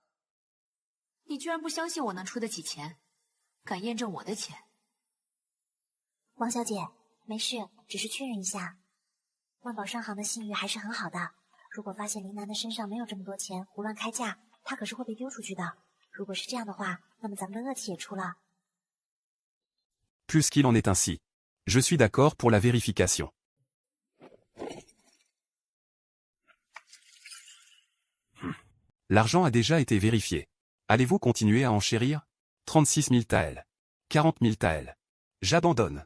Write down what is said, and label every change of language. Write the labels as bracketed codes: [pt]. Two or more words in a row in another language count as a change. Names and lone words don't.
[zh] 你居然不相信我能出得起钱，敢验证我的钱？王小姐，没事，只是确认一下。万宝商行的信誉还是很好的，如果发现林楠的身上没有这么多钱，胡乱开价，他可是会被丢出去的。如果是这样的话，那么咱们的恶气也出了。 [fr] Puisqu'il en est ainsi. Je suis d'accord pour la vérification. L'argent a déjà été vérifié. Allez-vous continuer à enchérir? 36 000 taels. 40 000 taels. J'abandonne.